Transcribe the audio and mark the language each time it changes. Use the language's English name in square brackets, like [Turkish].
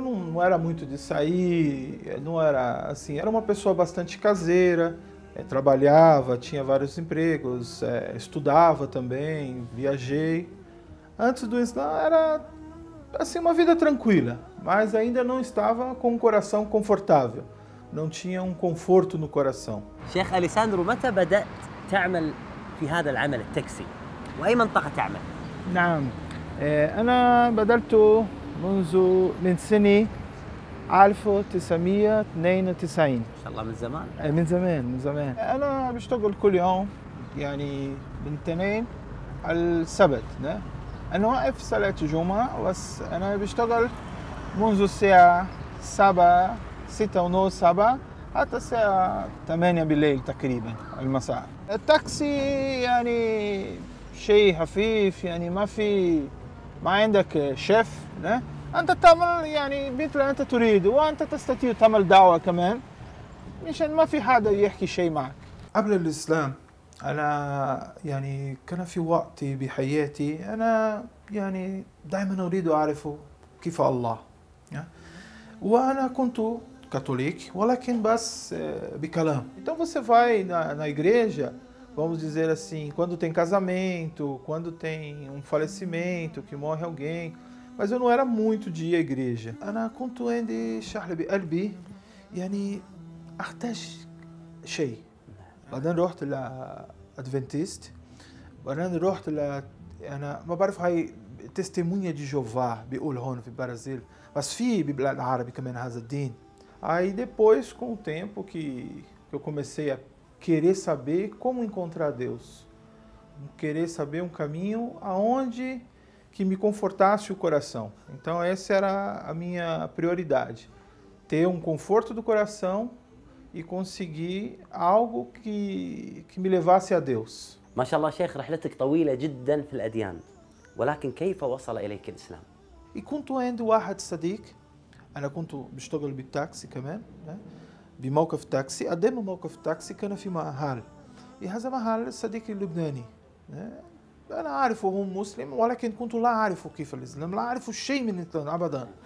[Portuguese] Eu não era muito de sair, não era assim, era uma pessoa bastante caseira, trabalhava, tinha vários empregos, estudava também, viajei. Antes do Islã era assim uma vida tranquila, mas ainda não estava com um coração confortável, não tinha um conforto no coração. [Arabic] شيخ أليساندرو، متى بدأت تعمل في هذا العمل التاكسي؟ وأي منطقة تعمل؟ نعم، أنا بدأت من سنة 1992. ما شاء الله، من زمان. من زمان. أنا بشتغل كل يوم، يعني من الاثنين على السبت، أنا واقف صلاة الجمعة، بس أنا بشتغل منذ الساعة 7 6:30 7 حتى الساعة 8 بالليل تقريبا المساء. التاكسي يعني شيء خفيف، يعني ما عندك شيف، أنت تعمل يعني مثل أنت تريد، وأنت تستطيع تعمل دعوة كمان، مشان ما في حدا يحكي شيء معك. قبل الإسلام أنا يعني كان في وقت بحياتي أنا يعني دائما أريد أعرف كيف الله، وأنا كنت católico, ولكن بس بكلام. [Portuguese] Então você vai na igreja, vamos dizer assim, quando tem casamento, quando tem um falecimento, que morre alguém, mas eu não era muito de ir à igreja. [Arabic] أنا كنت عندي شحنة بقلبي يعني أحتاج شيء. بعدين رحت لأدفنتيست، بعدين رحت أنا ما بعرف هاي تستمونيا دي جوفا بيقول هون في البرازيل، بس في ببلاد عربي كمان هذا الدين. [Portuguese] Aí depois, com o tempo que eu comecei a querer saber como encontrar Deus, querer saber um caminho aonde que me confortasse o coração. Então essa era a minha prioridade, ter um conforto do coração e conseguir algo que me levasse a Deus. [Arabic] ما شاء الله شيخ، رحلتك طويلة جدا في الأديان، ولكن كيف وصل إليك الإسلام؟ E كنت عند واحد صديق، أنا كنت بشتغل بالتاكسي كمان، بموقف تاكسي. قدام موقف التاكسي كان في محل، هذا محل صديقي اللبناني، أنا أعرفه هو مسلم، ولكن كنت لا أعرف كيف الإسلام، لا أعرف شيء من الإسلام أبدا.